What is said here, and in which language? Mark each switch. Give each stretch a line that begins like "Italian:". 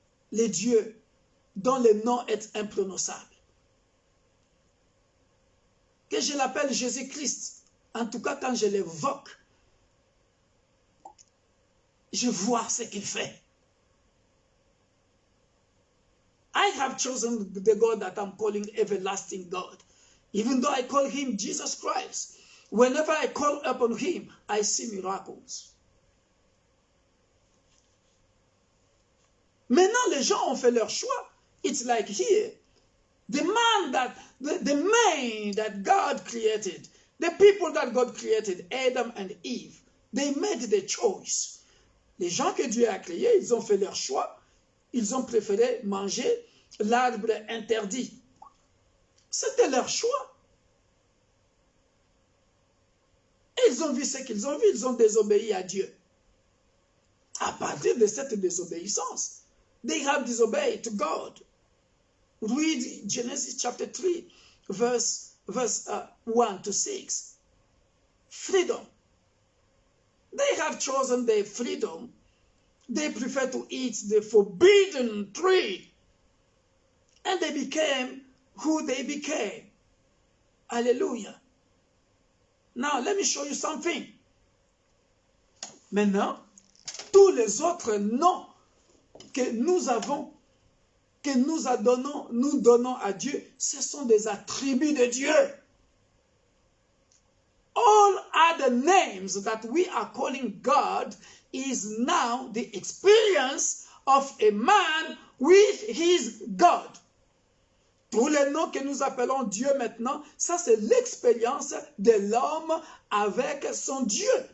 French: Les dieux dont le nom est imprononçable. Que je l'appelle Jésus-Christ, en tout cas quand je l'évoque, je vois ce qu'il fait.
English: I have chosen the God that I'm calling everlasting God. Even though I call him Jesus Christ. Whenever I call upon him, I see miracles.
French: Maintenant, les gens ont fait leur choix.
English: It's like here. The man that God created, the people that God created, Adam and Eve, they made the choice.
French: Les gens que Dieu a créés, ils ont fait leur choix. Ils ont préféré manger l'arbre interdit. C'était leur choix. Et ils ont vu ce qu'ils ont vu. Ils ont désobéi à Dieu. À partir de cette désobéissance,
English: they have disobeyed to God. Read Genesis chapter 3, verse 1 to 6. Freedom. They have chosen their freedom. They prefer to eat the forbidden tree. And they became who they became. Hallelujah. Now, let me show you something.
French: Maintenant, tous les autres noms que nous avons, que nous donnons à Dieu, ce sont des attributs de Dieu.
English: All other names that we are calling God is now the experience of a man with his God.
French: Tous les noms que nous appelons Dieu maintenant, ça c'est l'expérience de l'homme avec son Dieu.